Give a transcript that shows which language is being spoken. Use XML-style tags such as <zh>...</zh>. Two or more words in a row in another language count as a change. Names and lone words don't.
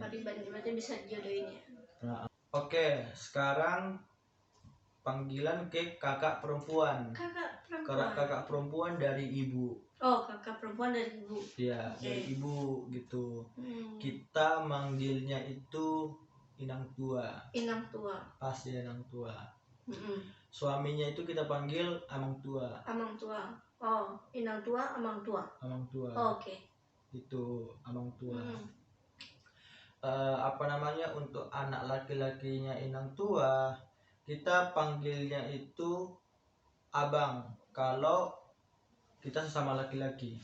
<id>berarti bisa dijodohin ya. Oke, sekarang panggilan ke kakak perempuan. Kakak perempuan dari ibu. Oh, kakak perempuan dari ibu. Iya, dari ibu gitu. Kita manggilnya itu</id> <bbc>inang tua. Pasti inang tua.</bbc> <id>Suaminya itu kita panggil</id> <bbc>amang tua. Oh, inang tua, amang tua.</bbc> <id>Oh, oke.</id> <bbc>Itu amang tua.</bbc> <id>Apa namanya untuk anak laki-lakinya</id> <bbc>inang tua,</bbc> <id>kita panggilnya itu abang. Kalau kita sesama laki-laki.</id>